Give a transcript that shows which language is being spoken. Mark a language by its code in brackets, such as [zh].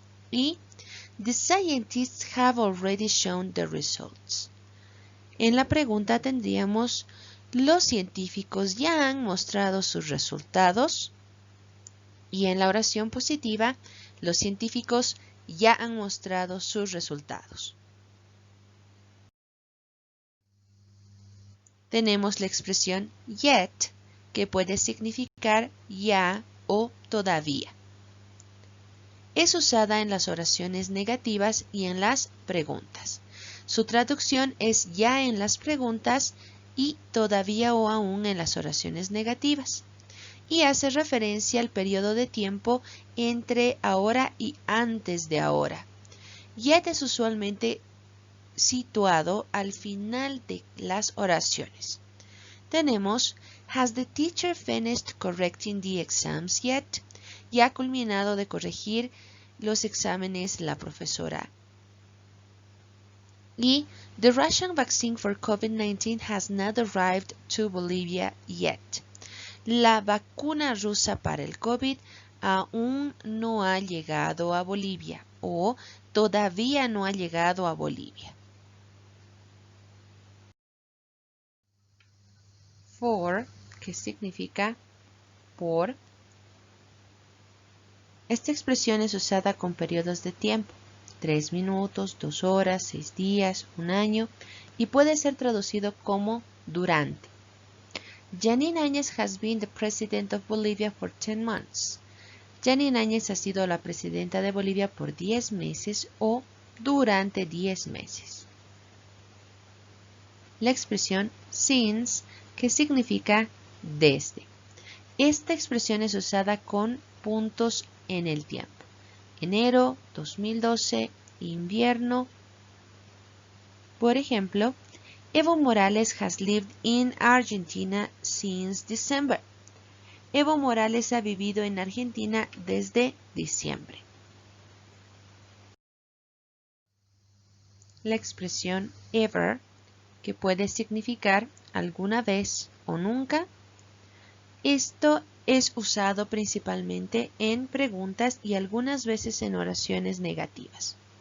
[en] Y the scientists have already shown the results. [es] En la pregunta tendríamos, los científicos ya han mostrado sus resultados. Y en la oración positiva, los científicos ya han mostrado sus resultados. Tenemos la expresión yet, que puede significar ya o todavía. Es usada en las oraciones negativas y en las preguntas. Su traducción es ya en las preguntas y todavía o aún en las oraciones negativas. Y hace referencia al periodo de tiempo entre ahora y antes de ahora. Yet es usualmente situado al final de las oraciones. Tenemos, [en] has the teacher finished correcting the exams yet? [es] Ya ha culminado de corregir los exámenes la profesora. [en] Y the Russian vaccine for COVID-19 has not arrived to Bolivia yet. [es] La vacuna rusa para el COVID aún no ha llegado a Bolivia. o todavía no ha llegado a Bolivia. For, que significa por. Esta expresión es usada con periodos de tiempo, 3 minutos, 2 horas, 6 días, un año, y puede ser traducido como durante. [en] Janine Áñez has been the president of Bolivia for 10 months. [es] Janine Áñez ha sido la presidenta de Bolivia por 10 meses o durante 10 meses. La expresión since, que significa desde. Esta expresión es usada con puntos en el tiempo. Enero 2012, invierno. Por ejemplo, [en] Evo Morales has lived in Argentina since December. [es] Evo Morales ha vivido en Argentina desde diciembre. La expresión ever, que puede significar alguna vez o nunca, esto es usado principalmente en preguntas y algunas veces en oraciones negativas.